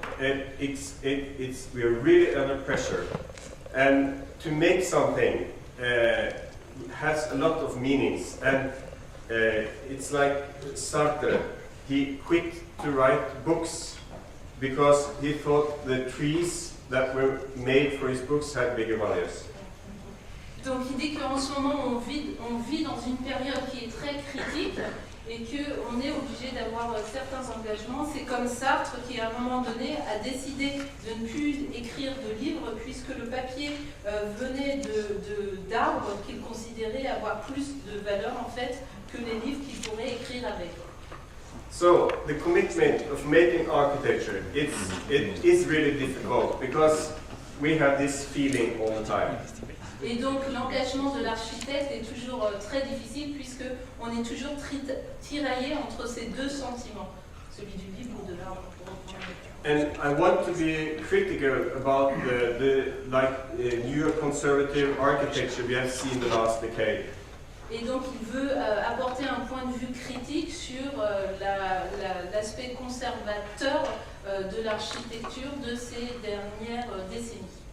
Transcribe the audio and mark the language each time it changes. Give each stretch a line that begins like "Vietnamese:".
English: We're really under pressure, and to make something has a lot of meanings. And it's like Sartre. He quit to write books because he thought the trees that were made for his books had bigger values.
French: Donc il dit qu'en ce moment on vit dans une période qui est très critique et qu'on est obligé d'avoir certains engagements. C'est comme Sartre qui à un moment donné a décidé de ne plus écrire de livres puisque le papier venait d'arbres qu'il considérait avoir plus de valeur en fait que les livres qu'il pourrait écrire avec.
English: So the commitment of making architecture, it is really difficult because we have this feeling all the time.
French: Et donc l'engagement de l'architecte est toujours très difficile puisque on est toujours tiraillé entre ces deux sentiments, celui du livre ou de l'arbre.
English: And I want to be critical about the neoconservative architecture we have seen the last decade.
French: Et donc il veut apporter un point point de vue critique sur l'aspect conservateur de l'architecture de ces dernières décennies.